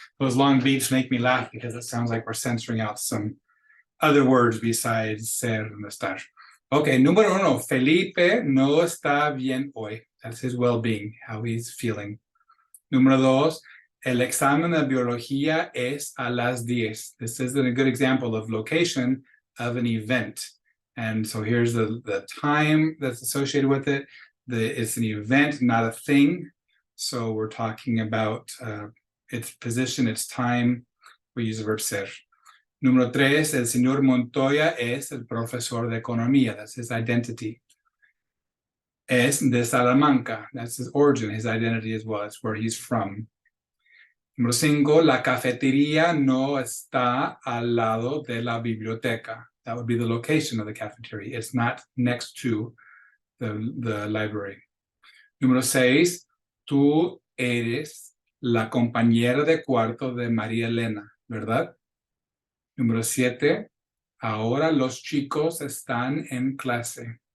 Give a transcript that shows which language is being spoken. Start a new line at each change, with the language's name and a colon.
English: Those long beats make me laugh because it sounds like we're censoring out some other words besides ser and estar. Okay,
Spanish: número 1. Felipe no está bien hoy.
English: That's his well-being, how he's feeling.
Spanish: Número 2. El examen de biología es a las 10.
English: This is a good example of location of an event. And so here's the time that's associated with it. It's an event, not a thing. So we're talking about its position, its time. We use the verb ser.
Spanish: Número 3, el señor Montoya es el profesor de economía.
English: That's his identity.
Spanish: Es de Salamanca.
English: That's his origin, his identity as well. It's where he's from.
Spanish: Número 5, la cafetería no está al lado de la biblioteca.
English: That would be the location of the cafeteria. It's not next to the library.
Spanish: Número 6, tú eres la compañera de cuarto de María Elena, ¿verdad? Número 7, ahora los chicos están en clase.